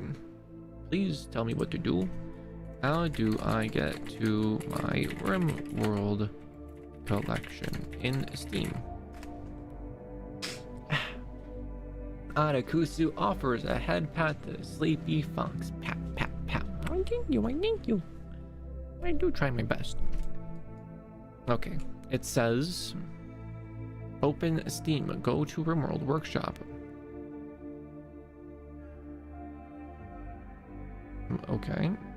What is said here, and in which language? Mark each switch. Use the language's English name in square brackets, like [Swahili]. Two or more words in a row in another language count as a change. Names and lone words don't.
[English] Please tell me what to do. How do I get to my Rimworld collection in Steam? Adakusu offers a head pat to Sleepy Fox. Pat, pat, pat. I thank you, I thank you. I do try my best. Okay, it says open Steam, go to Rimworld Workshop. Okay.